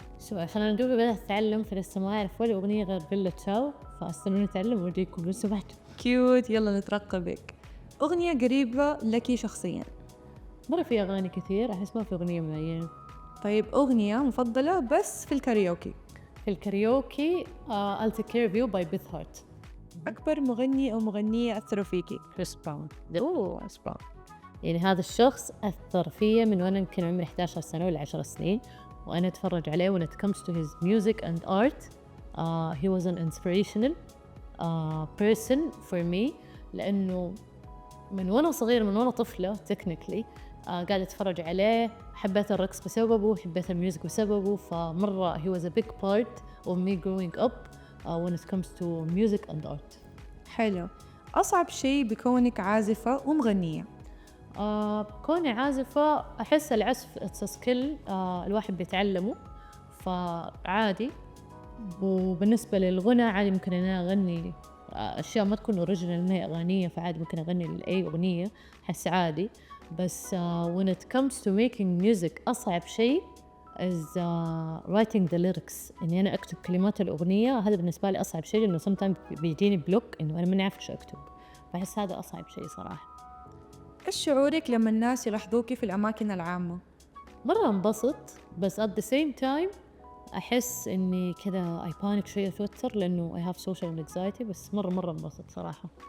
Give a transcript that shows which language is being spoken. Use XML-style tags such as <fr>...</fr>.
<ar>خلينا ندوب بدأت أتعلم، فلسه ما أعرف ولا أغنية غير بيلا تشاو، فاستنوني أتعلم وأجيكم لو سمحتوا. كيوت، يلا نترقبك. أغنية قريبة لك شخصياً؟ مرة في أغاني كثير، أحس ما في أغنية معينة. طيب أغنية مفضلة بس في الكاريوكي؟ في الكاريوكي I'll Take Care of You by Beth Hart. أكبر مغني أو مغنية أثروا فيكي؟ كريس براون. يعني هذا الشخص أثر فيا من وأنا يمكن عمري 11 سنة ولا 10 سنين، وأنا أتفرج عليه</ar> <en>when it comes to his music and art. He was an inspirational person for me،</en> <ar>لأنه من وأنا صغير، من وأنا طفلة technically قاعدة أتفرج عليه، حبيت الرقص بسببه، حبيت الميوزك بسببه، فمرة</ar> <en>he was a big part of me growing up when it comes to music and art.</en> <ar>حلو. أصعب شيء بكونك عازفة ومغنية؟ كوني عازفة أحس العزف</ar> <en>it's a skill</en> <ar>الواحد بيتعلمه، فعادي. وبالنسبة للغنى عادي ممكن أنا أغني أشياء ما تكون أوريجينال إنها أغانية، فعادي ممكن أغني لأي أغنية، أحس عادي. بس</ar> <en>when it comes to making music</en> <ar>أصعب شيء</ar> <en>is writing the lyrics،</en> <ar>إني أنا أكتب كلمات الأغنية. هذا بالنسبة لي أصعب شيء، لأنه sometimes بيجيني بلوك إنه أنا ما نعرف إيش أكتب، فأحس هذا أصعب شيء صراحة. إيش شعورك لما الناس يلاحظوكي في الأماكن العامة؟ مرة انبسط، بس</ar> <en>at the same time</en> <ar>أحس إني كذا</ar> <en>I panic</en> <ar>شوية، أتوتر لأنه</ar> <en>I have social anxiety،</en> <ar>بس مرة انبسط صراحة.</ar>